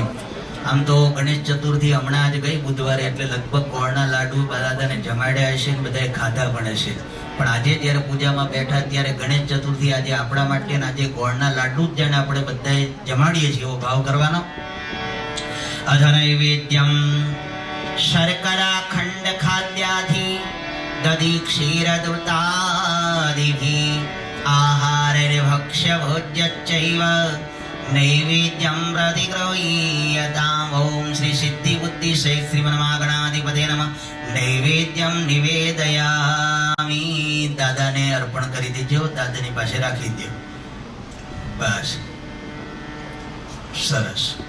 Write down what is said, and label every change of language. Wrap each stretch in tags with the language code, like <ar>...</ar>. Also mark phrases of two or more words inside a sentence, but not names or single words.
<gu>આમ તો ગણેશ ચતુર્થી હમણાં જ ગઈ બુધવારે, એટલે લગભગ ગોળના લાડુ દાદાને જમાડ્યા હશે ને બધાએ ખાધા પણ હશે. પણ આજે જ્યારે પૂજામાં બેઠા ત્યારે ગણેશ ચતુર્થી આજે આપણા માટે આજે ગોળના લાડુ જ જાણે આપણે બધાએ જમાડીએ છીએ એવો ભાવ કરવાનો.</gu> <sa>અધનૈવેદ્યમ शर्करा खंड खाद्याधि दधि क्षीर दुर्तादिभि आहार भक्ष्य તસ્ય ભોજ્યચ્ચૈવ નૈવેદ્યમ પ્રતિગૃહ્યતામ. ઓમ શ્રી સિદ્ધિ બુદ્ધિ શ્રીમન્માગણાધિપતે નમઃ. નૈવેદ્યમ નિવેદયામી.</sa> <gu>દાદાને અર્પણ કરી દેજો, દાદાની પાસે રાખી દો. બસ, સરસ.</gu>